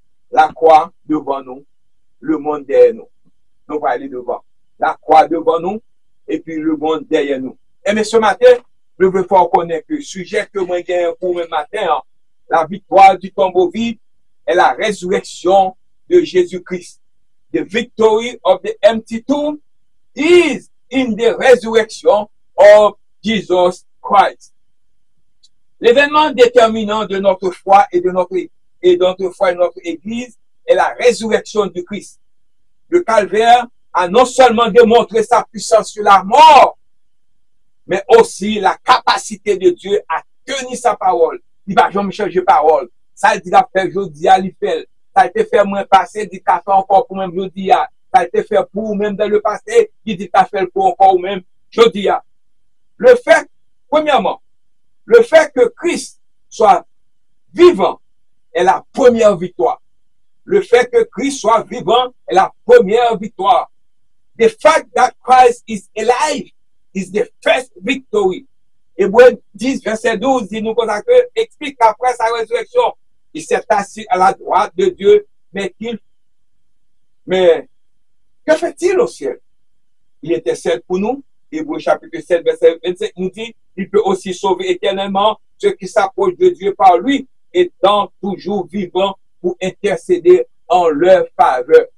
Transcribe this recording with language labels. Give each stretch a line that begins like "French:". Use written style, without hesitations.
French: La croix devant nous, le monde derrière nous. Nous allons aller devant. La croix devant nous, et puis le monde derrière nous. Et mais ce matin, je veux faire connaître que le sujet que moi j'ai pour ce matin, la victoire du tombeau vide et la résurrection de Jésus-Christ.
English: The victory of the empty tomb is in the resurrection of Jesus Christ.
French: L'événement déterminant de notre foi et de notre Église est la résurrection du Christ. Le calvaire a non seulement démontré sa puissance sur la mort, mais aussi la capacité de Dieu à tenir sa parole. Il va jamais changer parole. Ça, il dit à faire aujourd'hui, il fait. Ça a été fait moins passé, il dit qu'à faire encore pour même aujourd'hui. Ça a été fait pour même dans le passé, il dit qu'à faire pour encore même aujourd'hui. Le fait, premièrement, le fait que Christ soit vivant est la première victoire. Le fait que Christ soit vivant est la première victoire.
English: The fact that Christ is alive is the first victory.
French: Hébreux 10, verset 12, dit nous que explique qu'après sa résurrection, il s'est assis à la droite de Dieu, mais que fait-il au ciel? Il intercède pour nous. Hébreux chapitre 7, verset 25 nous dit, il peut aussi sauver éternellement ceux qui s'approchent de Dieu par lui, étant toujours vivant pour intercéder en leur faveur.